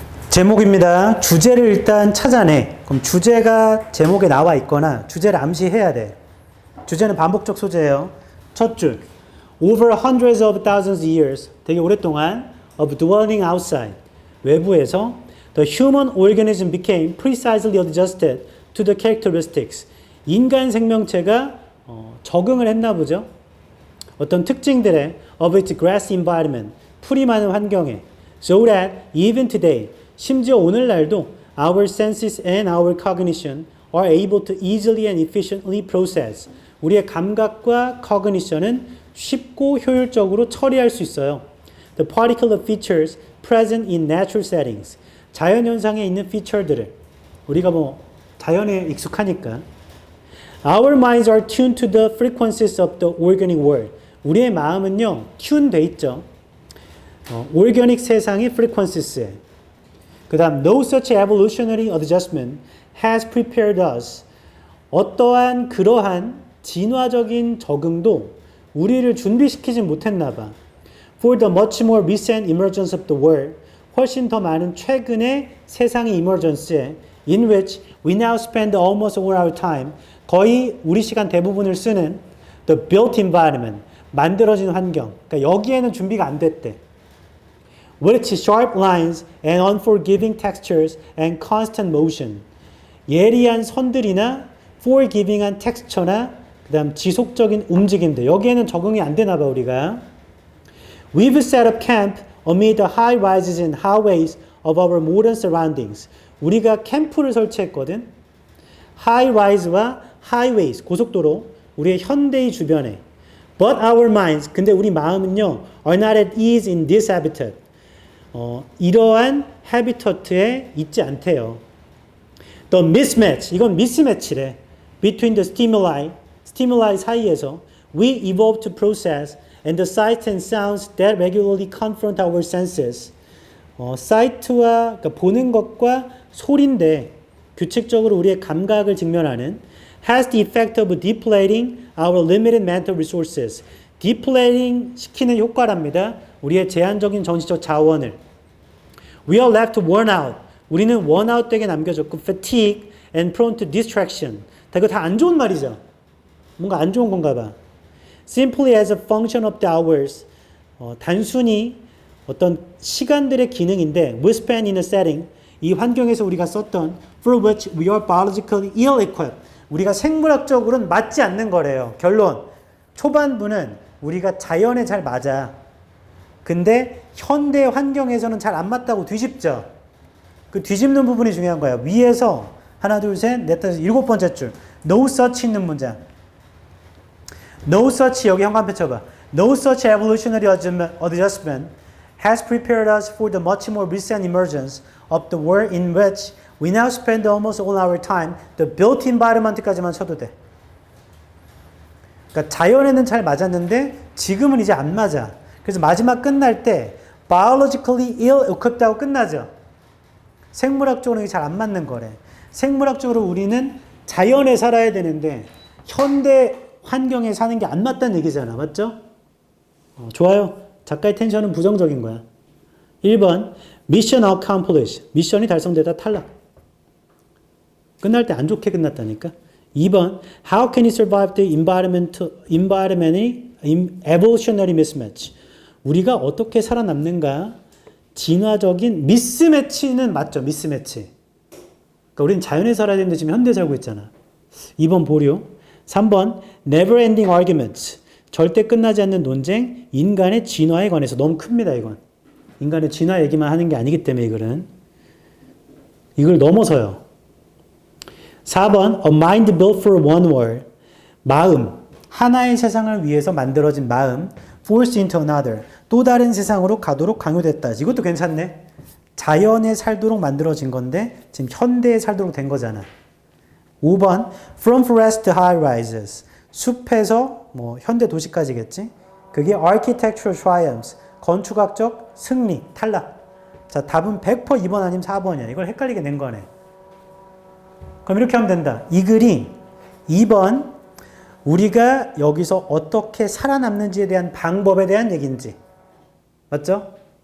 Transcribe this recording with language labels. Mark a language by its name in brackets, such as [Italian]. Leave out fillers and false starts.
[Korean] 제목입니다. 주제를 일단 찾아내. 그럼 주제가 제목에 나와 있거나 주제를 암시해야 돼. 주제는 반복적 소재예요. 첫 줄. [English] Over hundreds of thousands of years, [Korean] 되게 오랫동안 [English] of dwelling outside, [Korean] 외부에서 [English] the human organism became precisely adjusted to the characteristics. [Korean] 인간 생명체가 적응을 했나 보죠. 어떤 특징들에 [English] of its grassy environment, [Korean] 풀이 많은 환경에 [English] so that even today, [Korean] 심지어 오늘날도 [English] our senses and our cognition are able to easily and efficiently process. [Korean] 우리의 감각과 cognition은 쉽고 효율적으로 처리할 수 있어요. [English] The particular features present in natural settings. [Korean] 자연현상에 있는 피처들을 우리가 뭐 자연에 익숙하니까 [English] Our minds are tuned to the frequencies of the organic world. [Korean] 우리의 마음은요, 튠돼 있죠. organic 세상의 frequencies에. 그 다음, [English] no such evolutionary adjustment has prepared us. [Korean] 어떠한 그러한 진화적인 적응도 우리를 준비시키진 못했나 봐. [English] For the much more recent emergence of the world. [Korean] 훨씬 더 많은 최근의 세상의 emergence에 [English] in which we now spend almost all our time. [Korean] 거의 우리 시간 대부분을 쓰는 [English] the built environment. [Korean] 만들어진 환경. 그러니까 여기에는 준비가 안 됐대. [English] With sharp lines and unforgiving textures and constant motion. [Korean] 예리한 선들이나 forgiving한 텍스처나 그 다음 지속적인 움직임들. 여기에는 적응이 안 되나 봐, 우리가. [English] We've set up camp amid the high rises and highways of our modern surroundings. [Korean] 우리가 캠프를 설치했거든. high rise와 highways, 고속도로, 우리의 현대의 주변에. [English] But our minds, [Korean] 근데 우리 마음은요, [English] are not at ease in this habitat. [Korean] 이러한 habitat에 있지 않대요. [English] The mismatch, [Korean] 이건 미스매치래. [English] Between the stimuli [Korean] 사이에서 [English] we evolved to process and the sights and sounds that regularly confront our senses. [Korean] 사이트와 그러니까 보는 것과 소리인데 규칙적으로 우리의 감각을 직면하는 [English] has the effect of depleting our limited mental resources. [Korean] depleting 시키는 효과랍니다. 우리의 제한적인 정신적 자원을. [English] We are left worn out. [Korean] 우리는 [English] worn out [Korean] 되게 남겨졌고 [English] fatigue and prone to distraction. [Korean] 이거 다 안 좋은 말이죠. 뭔가 안 좋은 건가 봐. [English] Simply as a function of the hours. [Korean] 단순히 어떤 시간들의 기능인데 [English] we spend in a setting. [Korean] 이 환경에서 우리가 썼던 [English] for which we are biologically ill-equipped. [Korean] 우리가 생물학적으로는 맞지 않는 거래요. 결론. 초반부는 우리가 자연에 잘 맞아. 근데 현대 환경에서는 잘 안 맞다고 뒤집죠. 그 뒤집는 부분이 중요한 거야. 위에서 하나, 둘, 셋, 넷, 다섯, 7번째 줄. No such 있는 문장. No such 여기 현관표 쳐봐. [English] No such evolutionary adjustment has prepared us for the much more recent emergence of the world in which we now spend almost all our time. [Korean] The built environment까지만 쳐도 돼. 그러니까 자연에는 잘 맞았는데 지금은 이제 안 맞아. 그래서 마지막 끝날 때 biologically ill-equipped하고 끝나죠. 생물학적으로 잘 안 맞는 거래. 생물학적으로 우리는 자연에 살아야 되는데 현대 환경에 사는 게 안 맞다는 얘기잖아. 맞죠? 좋아요. 작가의 텐션은 부정적인 거야. [English] 1번 Mission accomplished. [Korean] 미션이 달성되다 탈락. 끝날 때 안 좋게 끝났다니까. [English] 2번 How can it survive the environmentally evolutionary mismatch. [Korean] 우리가 어떻게 살아남는가? 진화적인 미스매치는 맞죠. 미스매치. 그러니까 우리는 자연에 살아야 되는데 지금 현대에 살고 있잖아. 2번 보류. 3번 [English] never ending arguments. [Korean] 절대 끝나지 않는 논쟁, 인간의 진화에 관해서. 너무 큽니다, 이건. 인간의 진화 얘기만 하는 게 아니기 때문에 이걸 넘어서요. [English] 4번, a mind built for one world. [Korean] 마음, 하나의 세상을 위해서 만들어진 마음, [English] forced into another. [Korean] 또 다른 세상으로 가도록 강요됐다. 이것도 괜찮네. 자연에 살도록 만들어진 건데 지금 현대에 살도록 된 거잖아. [English] 5번, from forest to high rises. [Korean] 숲에서 뭐 현대 도시까지겠지. 그게 [English] architectural triumphs. [Korean] 건축학적 승리, 탈락. 자, 답은 100% 2번 아니면 4번이야. 이걸 헷갈리게 낸 거네. 그럼 이렇게 하면 된다. 이 글이 2번 우리가 여기서 어떻게 살아남는지에 대한 방법에 대한 얘기인지. 맞죠?